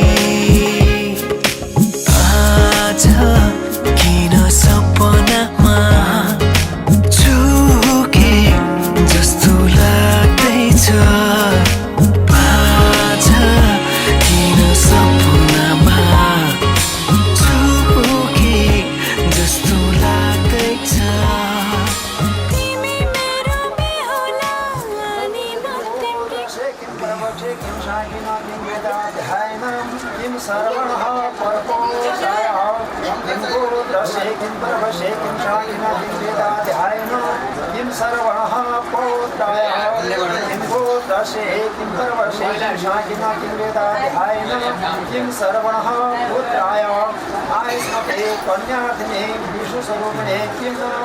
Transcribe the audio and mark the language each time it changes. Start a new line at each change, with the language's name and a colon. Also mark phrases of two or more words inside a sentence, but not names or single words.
Nepali: आज किन सपनामा छुके जस्तो लाग्दैछ आज किन सपनामा छुके जस्तो लाग्दैछ तिमी मेरो बेहुला अनि म तिम्रै
Sanskrit: किं सर्वणः परपोषाय किं गोत्रसे किं परवशे किं शाकिना किं वेदाध्यायन किं सर्वणः पौत्राय किं गोत्रसे किं परवशे किं शाकिना किं वेदाध्यायन किं सर्वणः पुत्राय आयुष्मते कन्यार्थिने विष्णुस्वरूपिणे किं